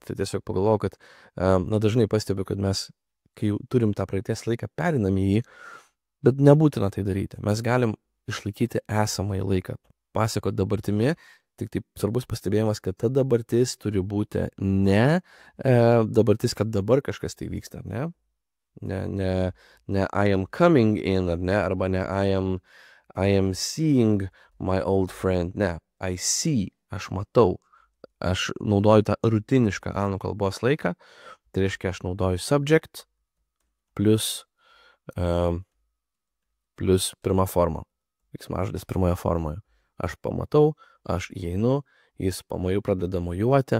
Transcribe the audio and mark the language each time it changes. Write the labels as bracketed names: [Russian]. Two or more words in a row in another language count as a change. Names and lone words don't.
[Lithuanian] Tai tiesiog pagalvojau, kad dažnai pastebiu, kad mes, kai turim tą praeities laiką, perinam į jį, bet nebūtina tai daryti. Mes galim išlaikyti esamąjį laiką, pasakot dabartimi. Tik taip svarbus pastebėjimas, kad ta dabartis turi būti ne dabartis, kad dabar kažkas tai vyksta, ne? [English] Ne I am coming in, [Lithuanian] ar ne? [English] Arba ne I am seeing my old friend. Ne, I see, [Lithuanian] aš matau. Aš naudoju tą rutinišką anglų kalbos laiką. Tai reiškia, aš naudoju [English] subject plus [Lithuanian] pirma forma. Veiksmažodis pirmoje formoje. Aš pamatau, aš įeinu, jis pradeda mojuoti.